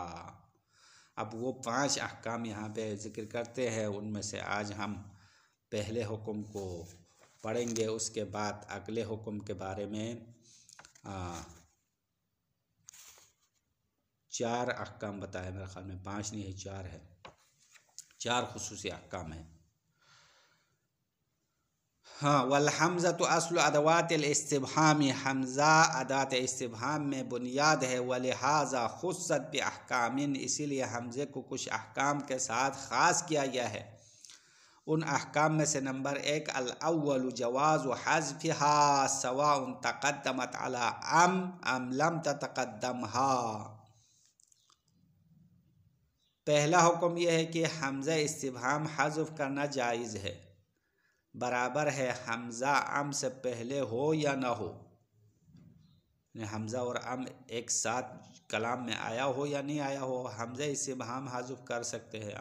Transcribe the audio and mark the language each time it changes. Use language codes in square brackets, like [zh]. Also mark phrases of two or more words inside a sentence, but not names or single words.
[ur] اب وہ 5 احکام یہاں پے ذکر کرتے ہیں، ان میں سے آج ہم پہلے حکم کو پڑھیں گے، اس کے بعد اگلے حکم کے بارے میں 4 احکام بتائے، میرے خیال میں 5 نہیں ہے، 4 ہے، 4 خصوصی احکام ہے. हाँ, [ar] والهمزة [ur] तो [ar] أصل أدوات الاستفهام, [ur] ہمزہ ادات استفہام میں بنیاد ہے. [ar] ولهذا خصت بأحكام, [ur] اسی لیے ہمزے کو کچھ احکام کے ساتھ خاص کیا گیا ہے. ان احکام میں سے نمبر 1 [ar] الأول جواز حذفها سواء تقدمت على أم لم تتقدمها. [ur] پہلا حکم یہ ہے کہ ہمزہ استفہام حذف کرنا جائز ہے، برابر ہے ہمزہ ام سے پہلے ہو یا نہ ہو، ہمزہ اور ام ایک ساتھ کلام میں آیا ہو یا نہیں آیا ہو، ہمزہ استفہام حذف کر سکتے ہیں.